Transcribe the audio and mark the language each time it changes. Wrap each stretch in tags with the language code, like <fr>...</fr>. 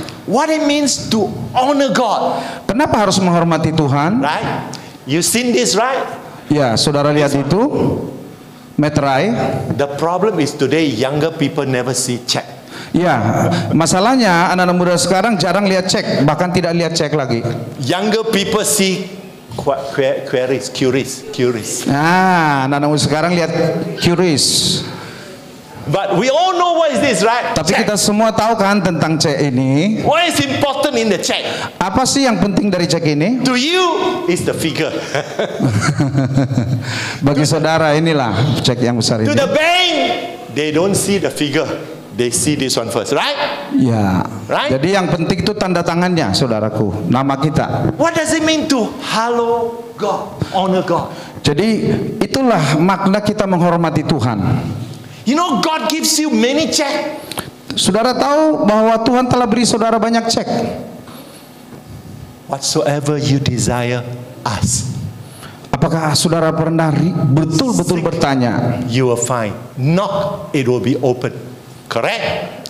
<en>What it means to honor God.</en> <id>Kenapa harus menghormati Tuhan?</id> <en>Right? You seen this, right?</en> <id>Ya, saudara lihat itu, meterai.</id> <en>The problem is today younger people never see check.</en> <id>Ya, masalahnya anak-anak muda sekarang jarang lihat cek, bahkan tidak lihat cek lagi.</id> <en>Younger people see queries.</en> <id>Nah, anak-anak muda sekarang lihat QRIS.</id> <en>But we all know what is this, right?</en> <id>Tapi</id> <en>Check.</en> <id>kita semua tahu kan tentang cek ini.</id> <en>What is important in the check?</en> <id>Apa sih yang penting dari cek ini?</id> <en>To you is the figure.</en> <id>Bagi saudara inilah cek yang besar</id> <en>To</en> <id>ini.</id> <en>the bank, they don't see the figure. They see this one first, right? Ya. Right?</en> <id>Jadi yang penting itu tanda tangannya, saudaraku, nama kita.</id> <en>What does it mean to hallow God, honor God?</en> <id>Jadi itulah makna kita menghormati Tuhan.</id> <en>You know, God gives you many check.</en> <id>Saudara tahu bahwa Tuhan telah beri saudara banyak cek.</id> <en>Whatsoever you desire, ask.</en> <id>Apakah saudara pernah betul-betul bertanya?</id> <en>You will find. Knock, it will be open. Correct?</en>